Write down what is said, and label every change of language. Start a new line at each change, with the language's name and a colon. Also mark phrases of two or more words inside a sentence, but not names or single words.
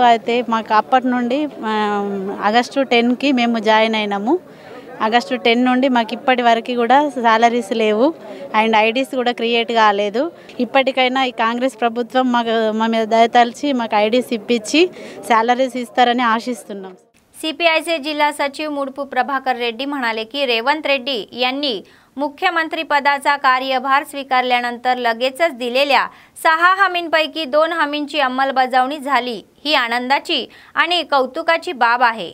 Telugu: అయితే మాకు అప్పటి నుండి ఆగస్టు 10కి మేము జాయిన్ అయినాము। ఆగస్టు 10 నుండి మాకు ఇప్పటి వరకు కూడా సాలరీస్ లేవు
English: and IDs
Telugu: కూడా క్రియేట్ కాలేదు। ఇప్పటికైనా ఈ కాంగ్రెస్ ప్రభుత్వం మా మీద దయతలిచి మాకు ఐడీస్ ఇప్పించి సాలరీస్ ఇస్తారని ఆశిస్తున్నాం।
Marathi: CPIचे जिल्हा सचिव मुडपू प्रभाकर रेड्डी म्हणाले की रेवंत रेड्डी यांनी मुख्यमंत्री पदाचा कार्यभार स्वीकारल्यानंतर लगेचच दिलेल्या 6 हमींपैकी 2 हमींची अंमलबजावणी झाली ही आनंदाची आणि कौतुकाची बाब आहे।